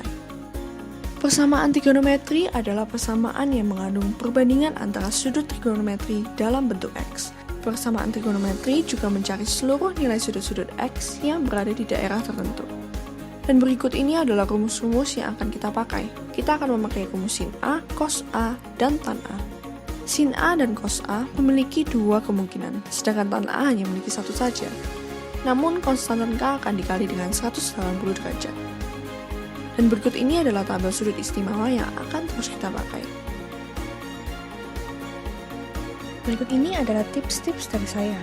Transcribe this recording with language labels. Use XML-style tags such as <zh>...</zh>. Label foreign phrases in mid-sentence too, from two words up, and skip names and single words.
<id>Persamaan trigonometri adalah persamaan yang mengandung perbandingan antara sudut trigonometri dalam bentuk X. Persamaan trigonometri juga mencari seluruh nilai sudut-sudut X yang berada di daerah tertentu. Dan berikut ini adalah rumus-rumus yang akan kita pakai. Kita akan memakai rumus sin A, cos A, dan tan A. Sin A dan cos A memiliki 2 kemungkinan, sedangkan tan A hanya memiliki 1 saja. Namun, konstan tan K akan dikali dengan 180 derajat. Dan berikut ini adalah tabel sudut istimewa yang akan terus kita pakai. Berikut ini adalah tips-tips dari saya.</id>